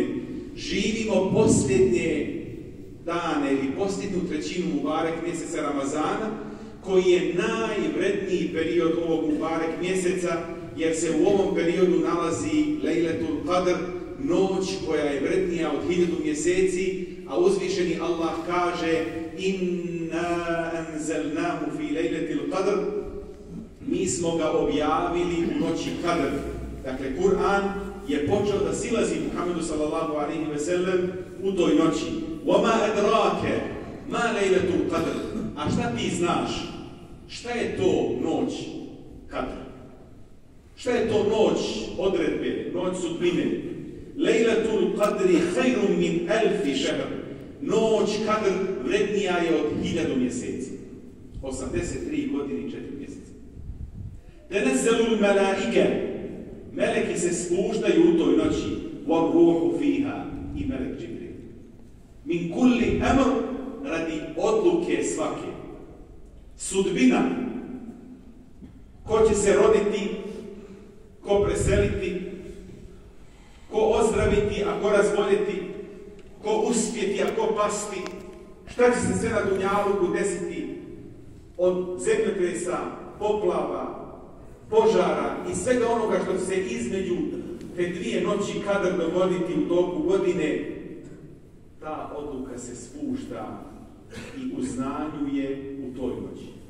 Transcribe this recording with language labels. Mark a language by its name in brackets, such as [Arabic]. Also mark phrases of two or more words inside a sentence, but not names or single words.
[Bosnian] Živimo posljednje dane ili posljednju trećinu Mubarek mjeseca Ramazana, koji je najvredniji period ovog Mubarek mjeseca, jer se u ovom periodu nalazi Lejletul Qadr, noć koja je vrednija od 1000 mjeseci, a uzvišeni Allah kaže: [Arabic] إنا أنزلناه في ليلة القدر, [Bosnian] mi smo ga objavili u noći Kadr. Dakle, Kur'an je počeo da silazi Muhammedu [Arabic] صلى الله عليه وسلم [Bosnian] u toj noći. [Arabic] وَمَا أَدْرَاكَ مَا لَيْلَةُ الْقَدْرِ. [Bosnian] A šta ti znaš? Šta je to noć Kadr? Šta je to noć odredbe, noć sudbine? [Arabic] ليلة القدر خير من ألف شهر. [Bosnian] Noć Kadr vrednija je od 1000 mjeseci. 83 godine i 4 mjeseca. [Arabic] تنزل الملائكة. [Bosnian] Meleki se spuštaju u toj noći. [Arabic] والروح فيها. [Bosnian] I melek Džibril. [Arabic] من كل أمر, [Bosnian] radi odluke svake. Sudbina. Ko će se roditi, ko preseliti, ko ozdraviti, a ko razboljeti, ko uspjeti, a ko pasti, šta će se sve na dunjaluku desiti od zemljotresa, poplava, požara i svega onoga što će se između te dvije noći Kadr dogoditi u toku godine, ta odluka se spušta i uznanjuje u toj noći.